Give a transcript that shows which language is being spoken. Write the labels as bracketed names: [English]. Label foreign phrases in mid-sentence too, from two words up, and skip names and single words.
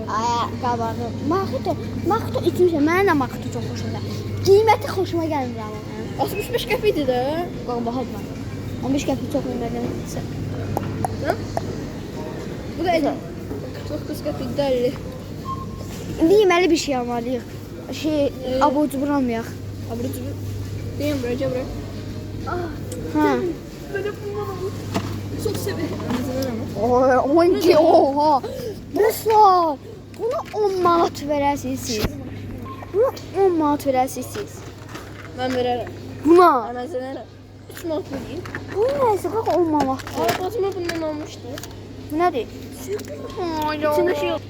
[Azerbaijani] ay qabağı. Maxto içmişəm. Mənə də maxto çox xoşuma gəlir. Qiyməti xoşuma gəlmir amma. 65 qəpikdir də. Bax bax. 15 qəpik çox qiymətli. Bu da 49 qəpik də 50. İndi yeməli bir şey almalıyıq. Abur cubur almayaq. Abur cubur. Deyim buraya, buraya. Ha. [Turkish] Böyle bundan çok severim. Oha. [Azerbaijani] Dostlar, buna 10 manat verəsiniz siz. Buna 10 manat verəsiniz siz. [Turkish] Ben veririm. Buna. Ben veririm. 3 manat vereyim. [Azerbaijani] Bu nəsə bax 10 manat. [Turkish] Fatıma bundan almıştı. [Azerbaijani] Bu nədir? [Turkish] İçinde şey yok.